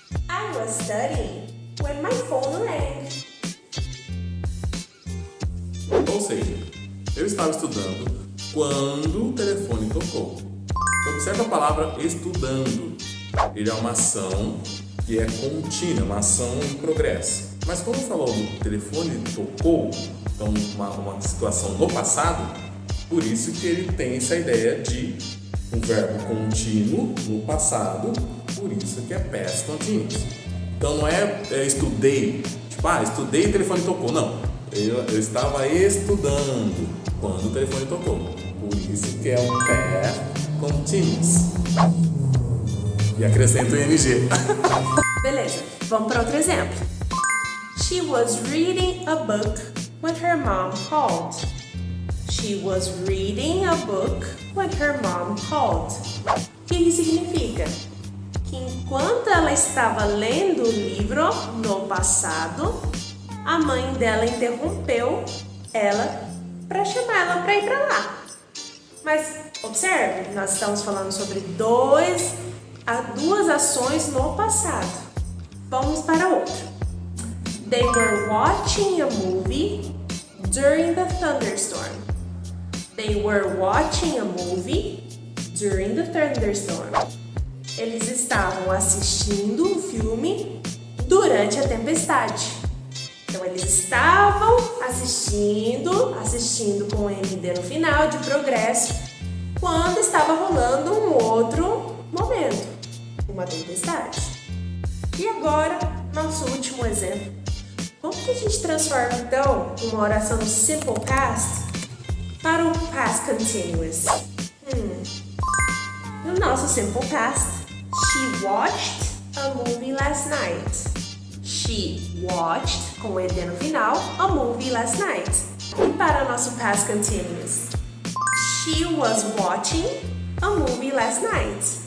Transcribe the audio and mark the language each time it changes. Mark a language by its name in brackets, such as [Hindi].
[English] I was studying when my phone rang. [Portuguese] ou seja, eu estava estudando quando o telefone tocou. Então, observe a palavra estudando. Ele é uma ação que é contínua, uma ação em progresso. Mas como falou do telefone tocou, então uma situação no passado, por isso que ele tem essa ideia de um verbo contínuo no passado, por isso que é past continuous. Então não é estudei, tipo, estudei e o telefone tocou. Não, eu estava estudando quando o telefone tocou. Por isso que é um past continuous. E acrescenta o ing. Beleza, vamos para outro exemplo. [English] She was reading a book when her mom called. She was reading a book when her mom called. [Portuguese] O que isso significa? Que enquanto ela estava lendo o livro no passado, a mãe dela interrompeu ela para chamar ela para ir para lá. Mas observe, nós estamos falando sobre duas ações no passado. Vamos para outro. [English] They were watching a movie during the thunderstorm. They were watching a movie during the thunderstorm. [Portuguese] Eles estavam assistindo um filme durante a tempestade. Então, eles estavam assistindo com o MD no final, de progresso, quando estava rolando um outro momento, uma tempestade. E agora, nosso último exemplo. Como que a gente transforma, então, uma oração no simple past para o past continuous? No nosso [English] simple past, she watched a movie last night. She watched, [Portuguese] com o ed no final, [English] a movie last night. [Portuguese] E para o nosso [English] past continuous, she was watching a movie last night.